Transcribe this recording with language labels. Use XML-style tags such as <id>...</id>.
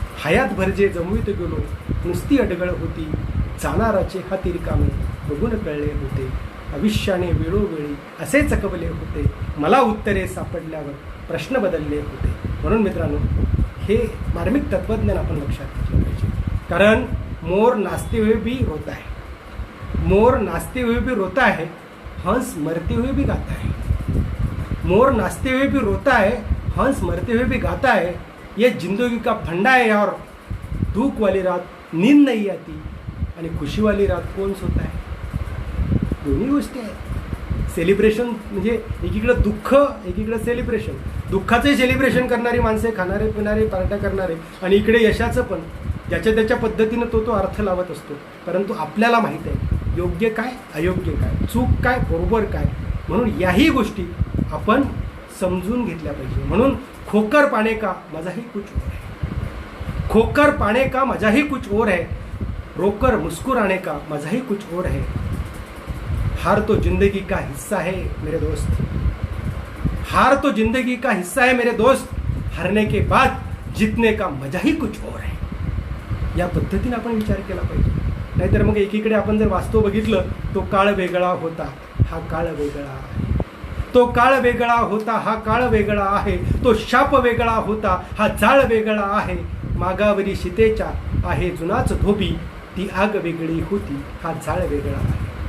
<mr>हयातभर जे जमवीत गेलो नुसती अडगळ होती, जाणाराचे हाती रिकामे बघून कळले होते. आयुष्याने वेळोवेळी असे चकवले होते, मला उत्तरे सापडल्यावर प्रश्न बदलले होते. म्हणून मित्रांनो, हे मार्मिक तत्वज्ञान आपण लक्षात घेतलं पाहिजे.</mr> <hi>कारण मोर नाचते हुए भी रोता है, मोर नाचते हुए भी रोता है, हंस मरते हुए भी गाता है. मोर नाचते हुए भी रोता है, हंस मरते हुए भी गाता है. ये जिंदगी का फंडा है और दुख वाली रात नींद नहीं आती आणि खुशी वाली रात कौन सोता है.</hi> <mr>दोन्ही गोष्टी आहेत. सेलिब्रेशन म्हणजे एकीकडे दुःख, एकीकडे सेलिब्रेशन. दुःखाचे सेलिब्रेशन करणारी माणसे, खाणारे पिणारे पार्ट्या करणारे, आणि इकडे यशाचं पण ज्याच्या त्याच्या पद्धतीनं तो अर्थ लावत असतो. परंतु आपल्याला माहीत आहे योग्य काय, अयोग्य काय, चूक काय, बरोबर काय. म्हणून याही गोष्टी आपण समजून घेतल्या पाहिजे.</mr> <hi>म्हणून खोकर पाने का मजा ही कुछ और है, खोकर पाने का मजा ही कुछ और है, रोकर मुस्कुराने का मजा ही कुछ और है. हार तो जिंदगी का हिस्सा है मेरे दोस्त, हार तो जिंदगी का हिस्सा है मेरे दोस्त, हारने के बाद जीतने का मजा ही कुछ और है.</hi> <mr>या पद्धतीने आपण विचार केला पाहिजे. नाहीतर मग एकीकडे आपण जर वास्तव बघितलं, तो काळ वेगळा होता, हा काळ वेगळा आहे. तो काळ वेगळा होता, हा काळ वेगळा आहे. तो शाप वेगळा होता, हा जाळ वेगळा आहे. मागावरी शितेच्या आहे जुनाच धोबी, ती आग वेगळी होती, हा जाळ वेगळा आहे.</mr>